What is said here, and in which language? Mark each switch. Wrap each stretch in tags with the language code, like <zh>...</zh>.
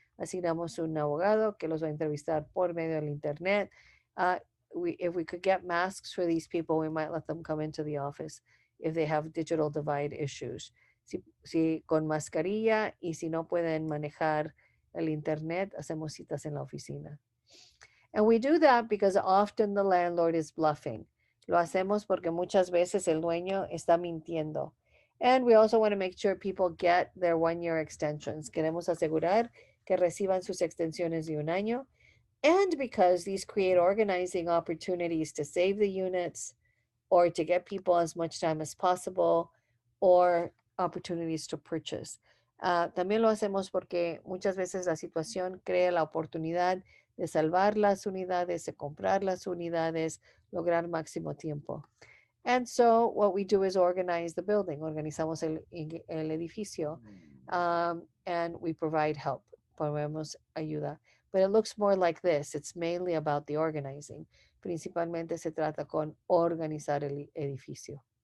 <es>Asignamos un abogado que los va a entrevistar por medio del internet.</es> <en>If we could get masks for these people, we might let them come into the office if they have digital divide issues.</en> <es>Si con mascarilla y si no pueden manejar el internet, hacemos citas en la oficina.</es> <en>And we do that because often the landlord is bluffing.</en> <es>Lo hacemos porque muchas veces el dueño está mintiendo.</es> <en>And we also want to make sure people get their 1-year extensions.</en> <es>Queremos asegurar que reciban sus extensiones de un año.</es> <en>And because these create organizing opportunities to save the units or to get people as much time as possible or opportunities to purchase.</en> <es>También lo hacemos porque muchas veces la situación crea la oportunidad de salvar las unidades, de comprar las unidades, lograr máximo tiempo.</es> <en>And so what we do is organize the building.</en> <es>Organizamos el edificio</es> <en>and we provide help.</en> <es>Proveemos ayuda.</es> <en>But it looks more like this. It's mainly about the organizing.</en> <es>Principalmente se trata con organizar el edificio.</es>